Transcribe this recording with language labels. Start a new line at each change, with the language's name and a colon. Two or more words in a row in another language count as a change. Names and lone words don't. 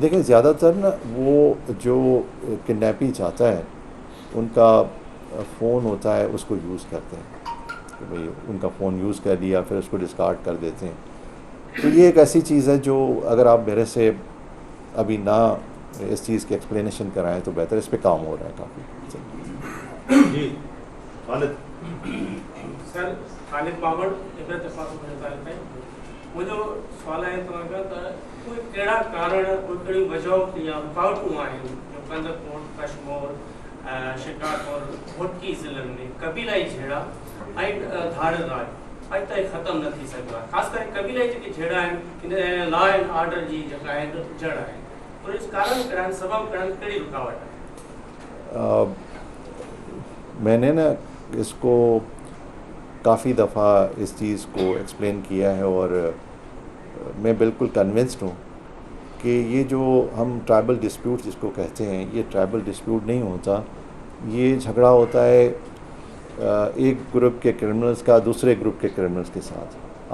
Urdu: دیکھیے، زیادہ تر نا وہ جو کڈنیپی چاہتا ہے ان کا فون ہوتا ہے، اس کو یوز کرتے ہیں کہ بھائی ان کا فون یوز کر لیا، پھر اس کو ڈسکارڈ کر دیتے ہیں. تو یہ ایک ایسی چیز ہے جو اگر آپ میرے سے ابھی نا اس چیز کی ایکسپلینیشن کرائیں تو بہتر. اس پہ کام ہو رہا ہے کافی. جی خالد
Sindhi: सर, खालिद बावड़ इब्रत इतफ़ाक़ मुझो सवाल है तो कोई कड़ा कारण कोई कड़ी वजह या रुकावटूं आहिनि जो कंदकोट, कश्मीर, शिकारपुर, भोटकी ज़िलनि में कबीलाई झेड़ा ऐं धाड़ राज अॼु ताईं ख़त्म न थी सघियो आहे। ख़ासि करे कबीलाई जेके झेड़ा आहिनि इन
English: law and order
Sindhi: जी जेका आहे जड़ आहे, तो इस कारण कहिड़ा आहिनि, सबब कहिड़ा आहिनि, कहिड़ी रुकावट आहे?
Urdu: میں نے نا اس کو کافی دفعہ اس چیز کو ایکسپلین کیا ہے اور میں بالکل کنونسڈ ہوں کہ یہ جو ہم
English: tribal dispute
Urdu: جس کو کہتے ہیں، یہ
English: tribal dispute
Urdu: نہیں ہوتا. یہ جھگڑا ہوتا ہے ایک گروپ کے کریمنلز کا دوسرے گروپ کے کریمنلز کے ساتھ.